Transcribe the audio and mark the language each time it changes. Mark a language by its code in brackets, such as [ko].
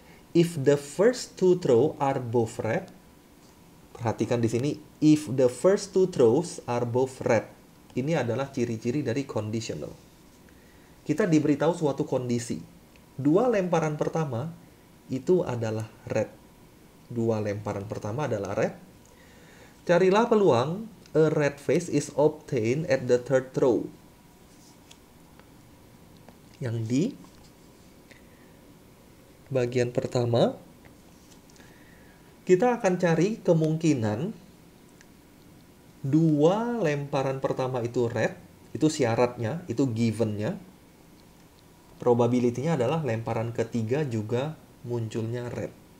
[en] If the first two throws are both red. [id] Perhatikan di sini. [en] If the first two throws are both red. [id] Ini adalah ciri-ciri dari conditional. Kita diberitahu suatu kondisi. 2 lemparan pertama itu adalah red. 2 lemparan pertama adalah red. Carilah peluang [en] a red face is obtained at the third throw. [id] Yang di bagian pertama, kita akan cari kemungkinan 2 lemparan pertama itu red. Itu syaratnya, itu given-nya. Probability-nya adalah lemparan ketiga juga munculnya red.